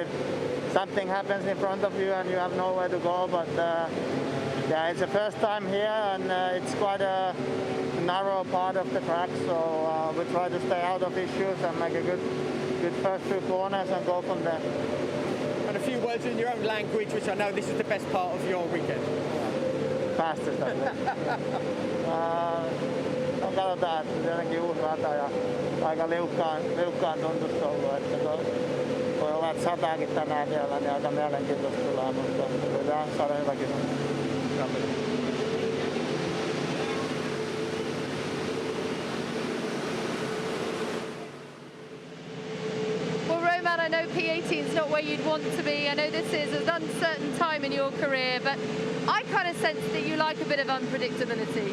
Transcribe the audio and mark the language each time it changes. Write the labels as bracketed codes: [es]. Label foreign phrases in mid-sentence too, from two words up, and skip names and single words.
[en] If something happens in front of you and you have nowhere to go, but yeah, it's the first time here, and it's quite a narrow part of the track, so we try to stay out of issues and make a good first few corners and go from there. And a few words in your own language, which I know this is the best part of your weekend. Fastest, I think. [fi] Katsotaan, tietenkin uusi rata ja aika liukkaan tuntusta ollut, että voi olla, että sataakin tänään vielä, niin aika mielenkiintoista tulee, mutta pitää saada hyväkin. [en] I know P18 is not where you'd want to be. I know this is an uncertain time in your career, but I kind of sense that you like a bit of unpredictability.